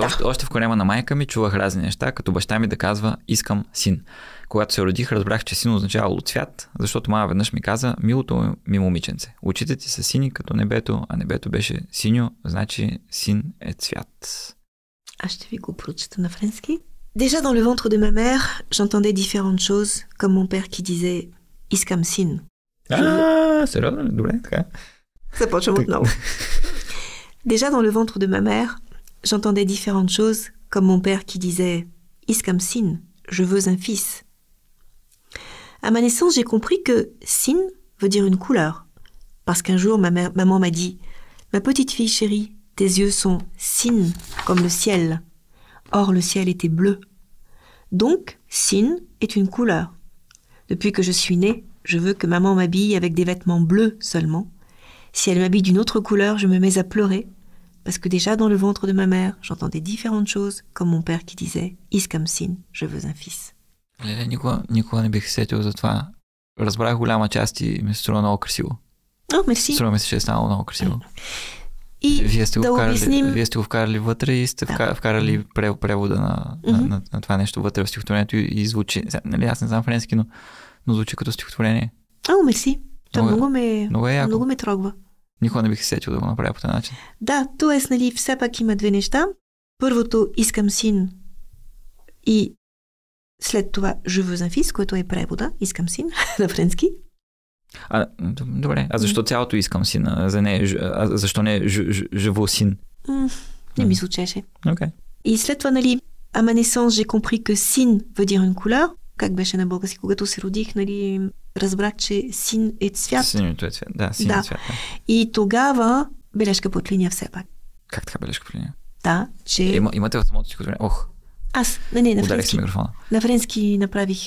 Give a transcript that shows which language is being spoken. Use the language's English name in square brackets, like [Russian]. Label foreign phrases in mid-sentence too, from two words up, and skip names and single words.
[Bulgarian] Още в корема на майка ми чувах разни неща, като баща ми да казва искам син. Когато се родих, разбрах, че син означавало цвят, защото мама веднъж ми каза милото ми момиченце. Очите ти са сини като небето, а небето беше синьо, значи син е цвят. Аз ще ви го прочета на френски. [French] Déjà dans le ventre de ma mère, j'entendais différentes choses, comme mon père qui disait [Bulgarian] искам син. Сериозно? Добре, така. Започвам отново. [French] Déjà dans le ventre de ma mère, j'entendais différentes choses, comme mon père qui disait [Bulgarian] искам син, [French] je veux un fils. À ma naissance, j'ai compris que sin veut dire une couleur. Parce qu'un jour, maman m'a dit « Ma petite fille chérie, tes yeux sont sin comme le ciel. » Or, le ciel était bleu. Donc, sin est une couleur. Depuis que je suis née, je veux que maman m'habille avec des vêtements bleus seulement. Si elle m'habille d'une autre couleur, je me mets à pleurer Parce que déjà dans le ventre de ma mère, j'entendais différentes choses, comme mon père qui disait « [Bulgarian] Искам син, [French] je veux un fils ». [Bulgarian] Леле, никога не бих се сетил за това. Разбрах голяма част и ми се струва много красиво. О, мерси. Струва ми се, че е станало много красиво. И Вие сте обясним... го вкарали вътре и сте вкарали превода на това нещо вътре в стихотворението и звучи. Нали, аз не знам френски, но звучи като стихотворение. О, мерси. Това много ме трогва. Никога не бих се сетил да го направя по този начин. Да, т.е. нали, все пак има две неща. Първото искам син и след това [French] je veux un fils, [Bulgarian] което е превода, искам син на френски. Добре, а защо цялото искам син? Защо не [French] je veux [Bulgarian] син? Не ми звучеше. Okay. И след това, нали, [French] à ma naissance, j'ai compris que син veut dire une couleur. [Bulgarian] Как беше на български? Когато се родих, нали, разбрах, че син е цвят. Синьото е цвят. Да, син е цвят. Да. И тогава бележка под линия все пак. Как така бележка под линия? Да, че... Имате в самото стихотворение? Аз, на френски. На френски направих...